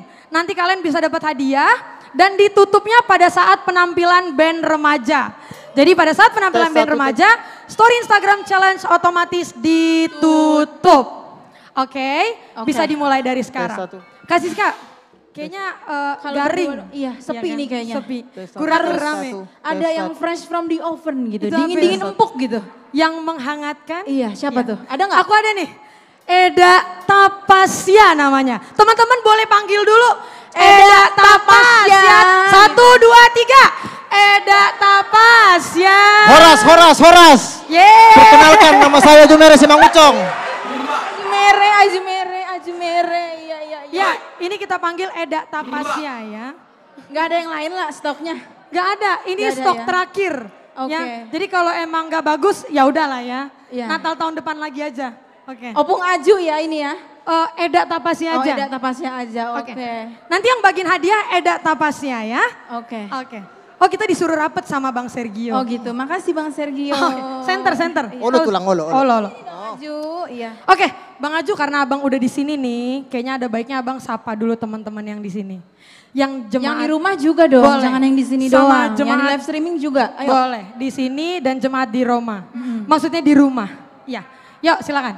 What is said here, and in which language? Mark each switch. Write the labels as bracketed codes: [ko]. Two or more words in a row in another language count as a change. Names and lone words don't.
[id] Nanti kalian bisa dapat hadiah dan ditutupnya pada saat penampilan band remaja. Jadi pada saat penampilan band remaja, [en] story Instagram challenge [id] otomatis ditutup. Oke, bisa dimulai dari sekarang. Kasih Kak. Kayaknya garing. Iya, sepi nih kayaknya. Sepi. Kurang rame. Ada yang [en] fresh from the oven [id] gitu. Itu Dingin-dingin apa? empuk gitu. Yang menghangatkan. Iya, siapa tuh? Ada nggak? Aku ada nih. Eda Tapasya namanya. Teman-teman boleh panggil dulu. Eda Tapasya. 1, 2, 3. Eda Tapasya. Horas. Yeay. Perkenalkan nama saya Jumere Simang Ucong. Ajumere. Ya, ini kita panggil Eda Tapasya ya. Gak ada yang lain lah stoknya. Gak ada, ini Gak ada stok ya? terakhir. Oke. Ya. Jadi kalau emang gak bagus ya udahlah ya. Iya. Natal tahun depan lagi aja. Oke. Opung Aju ya ini ya? Eda Tapasya aja. Eda Tapasya aja, oke. Nanti yang bagiin hadiah Eda Tapasya ya. Oke. Oh kita disuruh rapet sama Bang Sergio. Oh gitu, makasih Bang Sergio. Center. [bbc] Olo tulang olo. Olo. [id] Aju, iya. Oke, Bang Aju karena Abang udah di sini nih, kayaknya ada baiknya Abang sapa dulu teman-teman yang di sini. Yang jemaat. Yang di rumah juga dong, boleh. jangan yang di sini Sama doang. Jemaat, yang di [en] live streaming [id] juga. Ayo. Boleh, di sini dan jemaat di Roma. Maksudnya di rumah. Iya. Yuk silakan.